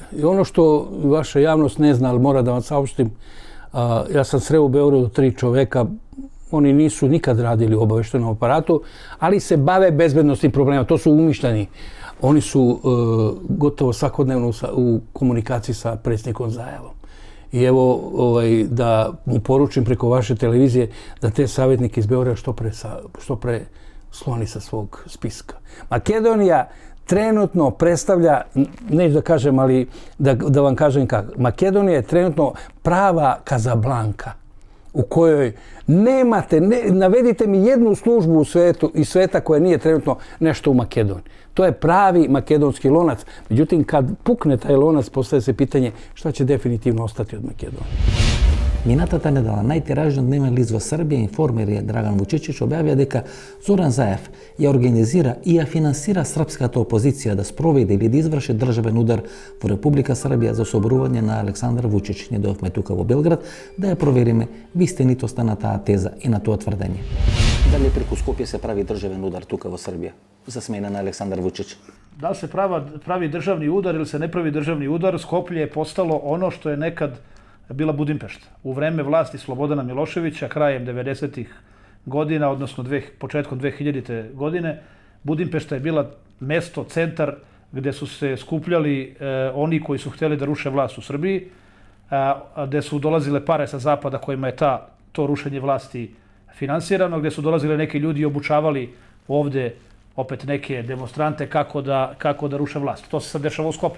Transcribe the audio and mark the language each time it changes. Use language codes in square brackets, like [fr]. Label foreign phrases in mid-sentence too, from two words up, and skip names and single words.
[sr] И оно што ваша јавност не зна, ал мора да вам саопштим, јас сам срeo у Београду 3 човека, они нису никад радили у обавештеном апарату, али се баве безбедносни проблема. То су умиштени. Они су готово свакодневно у комуникацији са председником Заевом. И ево, да му поручим преко ваше телевизije да те саветники из Београда што пре слони sa svog spiska. Makedonija trenutno predstavlja, neću da kažem, ali da vam kažem kako, Makedonija je trenutno prava Kazablanka u kojoj nemate, navedite mi jednu službu u svetu i sveta koja nije trenutno nešto u Makedoniji. To je pravi makedonski lonac. Međutim, kad pukne taj lonac, postaje se pitanje šta će definitivno ostati od Makedonije. [mk] Минатата недела најтиражен дневен лист во Србија, Информер Драган Вучичич објавија дека Зоран Заев ја организира и ја финансира српската опозиција да спроведе или да изврши државен удар во Република Србија за соборување на Александар Вучич. Ние дојавме тука во Белград да ја провериме вистинитоста на таа теза и на тоа тврдење. Дали преку Скопје се прави државен удар тука во Србија за смена на Александар Вучич? [sr] Da li se pravi državni udar ili se ne pravi državni udar, Skoplje je postalo ono što je nekad bila Budimpešta. U vreme vlasti Slobodana Miloševića, krajem 90-ih godina, odnosno početkom 2000. godine, Budimpešta je bila mesto, centar gde su se skupljali oni koji su htjeli da ruše vlast u Srbiji, gde su dolazile pare sa zapada kojima je to rušenje vlasti finansirano, gde su dolazile neki ljudi i obučavali ovde opet neke demonstrante kako da ruše vlast. To se sad dešava u Skoplju.